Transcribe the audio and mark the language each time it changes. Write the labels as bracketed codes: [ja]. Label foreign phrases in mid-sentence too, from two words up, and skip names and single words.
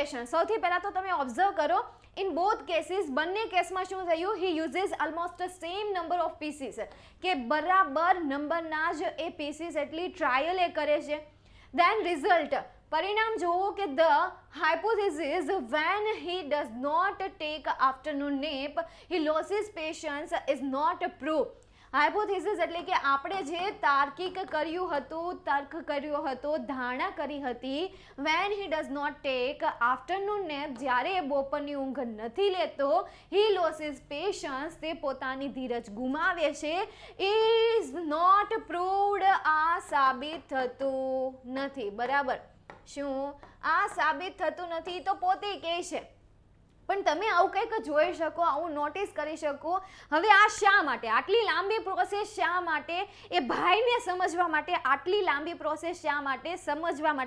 [gu] ઓબ્ઝર્વેશન, સૌથી પહેલાં તો તમે ઓબ્ઝર્વ કરો [en] in both cases, [gu] બંને કેસમાં શું થયું, [en] he uses almost same number of pieces, [gu] કે બરાબર નંબરના જ એ પીસીસ એટલી ટ્રાયલ એ કરે છે. [en] Then result, [gu] પરિણામ જોવો કે [en] the hypothesis when he does not take afternoon nap he loses patience is not proved. [gu] હાઇપોથેસિસ એટલે કે આપણે જે તાર્કિક કર્યું હતું, તર્ક કર્યો હતો, ધારણા કરી હતી, [en] when he does not take afternoon nap, [gu] જ્યારે એ બપોરની ઊંઘ નથી લેતો, [en] he loses patience, [gu] તે પોતાની ધીરજ ગુમાવે છે, [en] is not proved, [gu] આ સાબિત થતું નથી. બરાબર, શું આ સાબિત થતું નથી તો પોતે કહે છે. પણ તમે આવું કંઈક જોઈ શકો, આવું નોટિસ કરી શકો. હવે આ શા માટે આટલી લાંબી પ્રોસેસ, શા માટે એ ભાઈને સમજવા માટે આટલી લાંબી પ્રોસેસ, શા માટે સમજવા માટે?